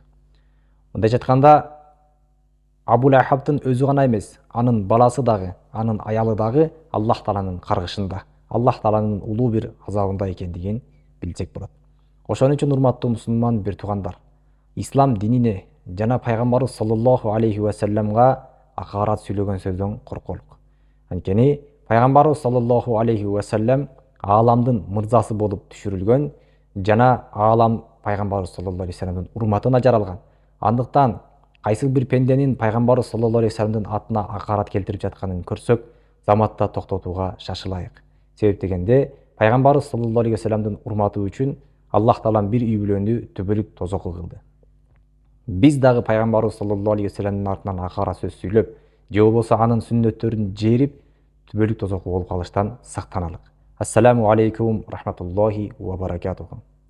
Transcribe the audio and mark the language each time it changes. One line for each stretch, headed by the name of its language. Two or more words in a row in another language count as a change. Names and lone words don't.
Kyrgyz: Мындайча айтканда, Абу Лахабтын өзү гана эмес, анын баласы дагы, анын аялы дагы Аллах Тааланын каргышында, Аллах Тааланын улуу бир азабында экендигин билсек болот. Ошон үчүн урматтуу мусулман бир туугандар, ислам динине жана пайгамбарыбыз
Arabic: صلى الله عليه
Kyrgyz: ва салламга акарат сүйлөгөн сөздөн корколук. Анткени пайгамбарыбыз
Arabic: صلى الله عليه وسلم
Kyrgyz: ааламдын мырзасы болуп түшүрүлгөн жана аалам пайгамбарыбыз
Arabic: صلى الله عليه
Kyrgyz: ва салламдын урматына жаралган. Андыктан кайсыл бир пенденин пайгамбарыбыз
Arabic: صلى الله عليه
Kyrgyz: ва салламдын атына акарат келтирип жатканын көрсөк, заматта токтотууга шашылайык. Себеп дегенде, пайгамбарыбыз
Arabic: صلى الله عليه
Kyrgyz: ва салламдын урматы үчүн Аллах Таалам бир үй бүлөнү түбөлүк тозокко кылды. Биз дагы пайгамбарыбыз
Arabic: صلى الله عليه
Kyrgyz: ва салламдын артынан акара сөз сүйлөп, же болбосо анын сүннөттөрүн жерип, түбөлүк тозокко болуп калыштан сактаналык.
Arabic: السلام عليكم رحمة الله وبركاته.